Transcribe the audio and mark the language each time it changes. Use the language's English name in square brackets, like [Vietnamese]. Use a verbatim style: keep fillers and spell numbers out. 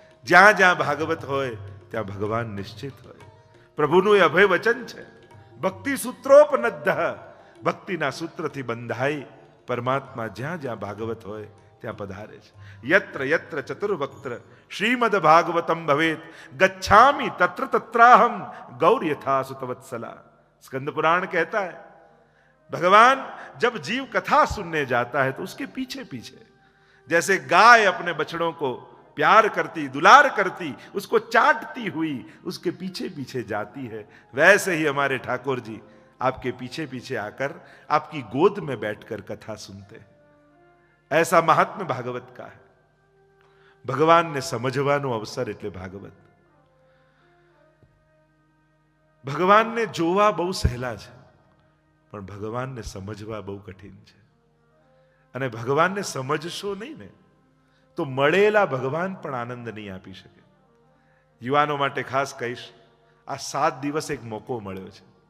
[Gujarati] જ્યાં જ્યાં ભાગવત હોય ત્યાં ભગવાન નિશ્ચિત હોય. પ્રભુનું એ અભય વચન છે, ભક્તિ સૂત્રોપનદ્ધઃ, ભક્તિના સૂત્રથી બંધાઈ પરમાત્મા જ્યાં જ્યાં ભાગવત હોય ત્યાં પધારે છે. [Sanskrit] યત્ર યત્ર ચતુર્વક્ત્ર શ્રીમદ ભાગવતમ ભવેત ગચ્છામિ તત્ર તત્રાહમ ગૌર યથા સુતવત્સલા. [Gujarati] સ્કંદ પુરાણ કહેતા હે [Hindi] भगवान जब जीव कथा सुनने जाता है तो उसके पीछे पीछे, जैसे गाय अपने बछड़ों को प्यार करती, दुलार करती, उसको चाटती हुई उसके पीछे पीछे जाती है, वैसे ही हमारे ठाकुर जी आपके पीछे पीछे आकर आपकी गोद में बैठकर कथा सुनते हैं. ऐसा महात्म्य भागवत का है. [Gujarati] भगवान ने समझवानो अवसर એટલે [Hindi] भागवत. [Gujarati] भगवान ने જોવા બહુ સહેલા છે, પણ ભગવાનને સમજવા બહુ કઠિન છે. અને ભગવાનને સમજશો નહીં ને તો મળેલા ભગવાન પણ આનંદ નહીં આપી શકે. યુવાનો માટે ખાસ કહીશ, આ સાત દિવસ એક મોકો મળ્યો છે.